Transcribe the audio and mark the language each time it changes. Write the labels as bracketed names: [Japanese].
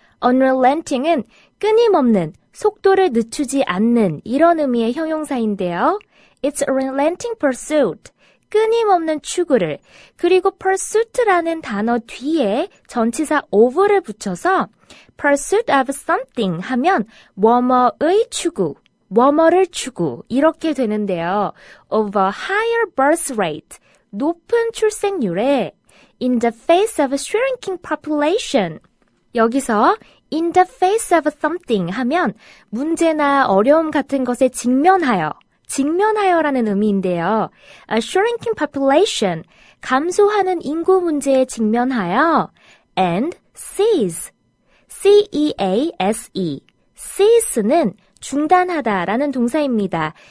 [Korean] unrelenting은 끊임없는, 속도를 늦추지 않는 이런 의미의 형용사인데요. [English] It's a relenting pursuit. [Korean] 끊임없는 추구를, 그리고 pursuit라는 단어 뒤에 전치사 of를 붙여서 [English] pursuit of something [Korean] 하면 뭐뭐의 추구, 뭐뭐를 추구 이렇게 되는데요. [English] Of a higher birth rate, [Korean] 높은 출생률에 [English] in the face of a shrinking population. [Korean] 여기서 [English] in the face of something [Korean] 하면 문제나 어려움 같은 것에 직면하여, 직면하여라는 의미인데요. [English] A shrinking population, [Korean] 감소하는 인구 문제에 직면하여 [English] and cease, [Korean] C-E-A-S-E, cease는 중단하다라는 동사입니다.